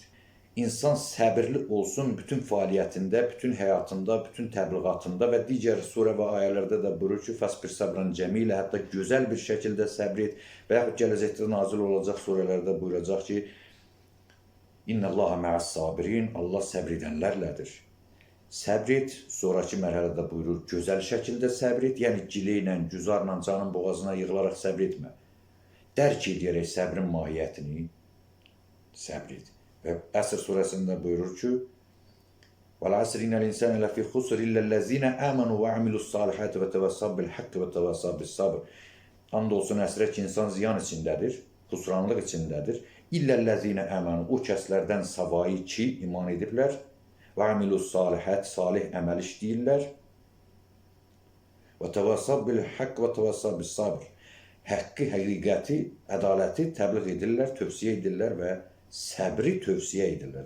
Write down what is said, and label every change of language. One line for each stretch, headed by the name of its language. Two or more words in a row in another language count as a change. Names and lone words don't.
Azerbaijani: İnsan səbirli olsun bütün fəaliyyətində, bütün həyatında, bütün təbliğatında və digər surə və ayələrdə də buyurur ki,
Arabic: فاصبر صبرا جميلا,
Azerbaijani: hətta gözəl bir şəkildə səbr et və yaxud gələcəkdə nazil olacaq surələrdə buyuracaq ki,
Arabic: إن الله مع الصابرين,
Azerbaijani: Allah səbr edənlərlədir. Səbr et, sonraki mərhələdə buyurur, gözəl şəkildə səbr et, yəni giləylə, güzarla, canın boğazına yığılaraq səbr etmə. Dərk edərək səbrin mahiyyətini səbr et. Və Əsr surəsində buyurur ki,
Arabic: وَالْعَسْرِ إِنَّ الْإِنسَانَ لَفِي خُسْرٍ إِلَّا الَّذِينَ آمَنُوا وَعَمِلُوا الصَّالِحَاتِ وَتَوَصَّوْا بِالْحَقِّ وَتَوَصَّوْا بِالصَّبْرِ.
Azerbaijani: And olsun əsrə ki, insan ziyan içindədir, xusranlıq içindədir.
Arabic: إلا الذين آمنوا,
Azerbaijani: o kəslərdən savayı ki, iman ediblər və
Arabic: عملوا الصالحات,
Azerbaijani: salih əməl işləyirlər və
Arabic: وتواصوا بالحق وتواصوا بالصبر.
Azerbaijani: Haqqı, həqiqəti, ədaləti təbliğ edirlər, tövsiyə edirlər və səbri tövsiyə edirlər.